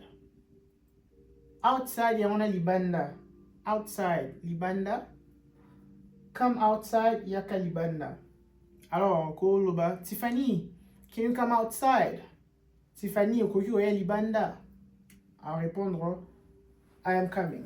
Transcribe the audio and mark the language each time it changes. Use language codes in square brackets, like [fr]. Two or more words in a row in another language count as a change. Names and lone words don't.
[ln] Outside ya wana libanda. Outside libanda. [en] Come outside [ln] yaka libanda. [fr] Alors encore [ln] loba [fr] Tiffany, [en] can you come outside? [ln] Tiffany okoki oya libanda. [fr] À répondre [en] I am coming.